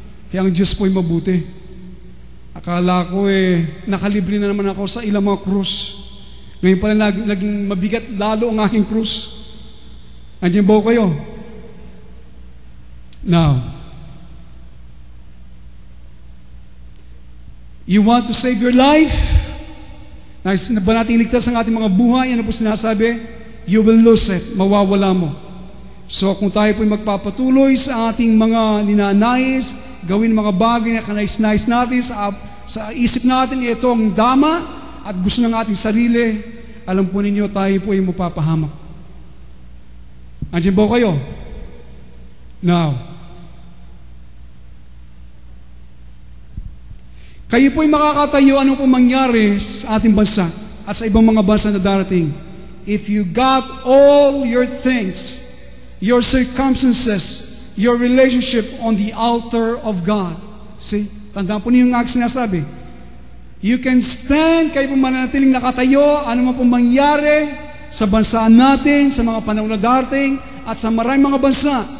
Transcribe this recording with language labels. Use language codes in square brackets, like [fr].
[tl] Kaya ang Diyos po ay mabuti. Akala ko nakalibre na naman ako sa ilang mga krus. Ngayon pala naging mabigat lalo ang aking krus. Andiyan ba kayo? [en] Now, you want to save your life? [tl] Nais na ba natin iligtas ang ating mga buhay? Ano po sinasabi? [en] You will lose it. [tl] Mawawala mo. So kung tayo po magpapatuloy sa ating mga ninanais, gawin mga bagay na kanais-nais natin sa isip natin, ito ang dama at gusto ng ating sarili, alam po ninyo, tayo po ay mapapahamak. Andiyan ba kayo? Now, kayo po'y makakatayo ano pong mangyari sa ating bansa at sa ibang mga bansa na darating. [en] If you got all your things, your circumstances, your relationship on the altar of God. [tl] See? Tandaan po niyo yung aking sinasabi. [en] You can stand, [tl] kayo po mananatiling nakatayo, ano man pong mangyari sa bansa natin, sa mga panahon na darating, at sa maraming mga bansa.